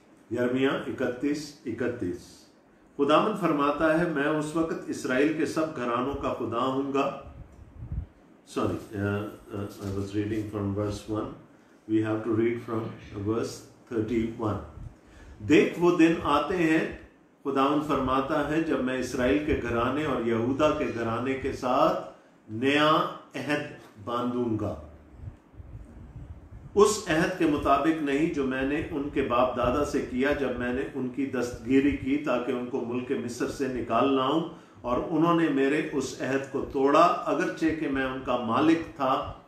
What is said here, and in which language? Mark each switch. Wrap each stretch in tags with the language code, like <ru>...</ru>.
<hi>यिर्मयाह 31:31। खुदावंद फरमाता है, मैं उस वक्त इसराइल के सब घरानों का खुदा हूंगा।</hi> <en>Sorry, I was reading from verse 1. We have to read from verse 31.</en> <hi>देख वो दिन आते हैं, खुदावंद फरमाता है, जब मैं इसराइल के घराने और यहूदा के घराने के साथ नया अहद बांधूंगा, उस अहद के मुताबिक नहीं जो मैंने उनके बाप दादा से किया जब मैंने उनकी दस्तगीरी की ताकि उनको मुल्क मिस्र से निकाल लाऊं, और उन्होंने मेरे उस अहद को तोड़ा, अगरचे कि मैं उनका मालिक था।</hi>